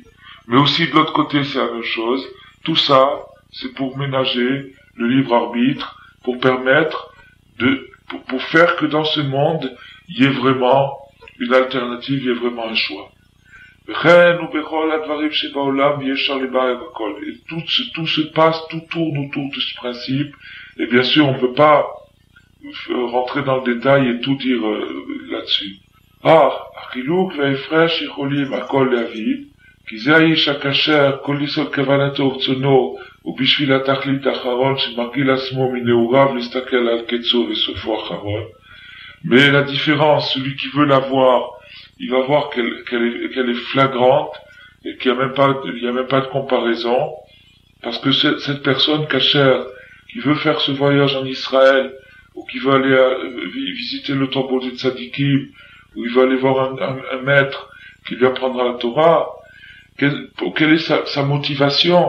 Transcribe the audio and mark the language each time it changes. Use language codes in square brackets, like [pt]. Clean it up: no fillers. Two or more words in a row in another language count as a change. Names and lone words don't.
[fr] Mais aussi de l'autre côté, c'est la même chose. Tout ça, c'est pour ménager le libre arbitre, pour permettre pour faire que dans ce monde, il y ait vraiment une alternative, il y ait vraiment un choix. Et tout se passe, tout tourne autour de ce principe. Et bien sûr, on ne peut pas rentrer dans le détail et tout dire là-dessus. [he] החילוק וההפרש יכולים הכל להביא, כי זה האיש הכשר, כל יסוד כוונתו ורצונו, ובשביל התכלית האחרון שמרגיל עצמו מנעוריו להסתכל על קצו וסופו האחרון. [fr] Mais la différence, celui qui veut la voir, il va voir qu'elle est flagrante, et qu'il n'y a même pas de comparaison, parce que cette personne cachère, qui veut faire ce voyage en Israël, ou qui veut aller visiter le tombeau des tzadikim, ou il veut aller voir un maître qui lui apprendra la Torah, quelle est sa motivation?